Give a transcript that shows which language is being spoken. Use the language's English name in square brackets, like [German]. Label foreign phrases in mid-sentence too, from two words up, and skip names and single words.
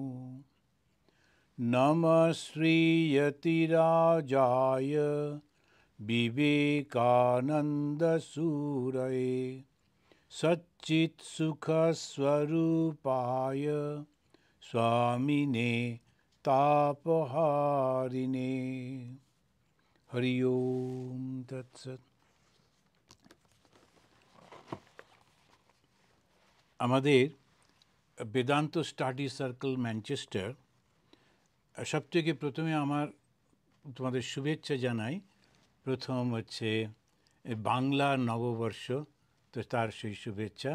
[Sanskrit] नमः श्रीयतिराजाय विवेकानन्दसूरये सच्चित्सुखस्वरूपाय स्वामिने तापहारिणे। हरि ओम तत्सत। [Bangla] আমাদের বেদান্ত স্টাডি সার্কেল ম্যানচেস্টার সবথেকে প্রথমে আমার তোমাদের শুভেচ্ছা জানাই। প্রথম হচ্ছে বাংলা নববর্ষ, তো তার সেই শুভেচ্ছা।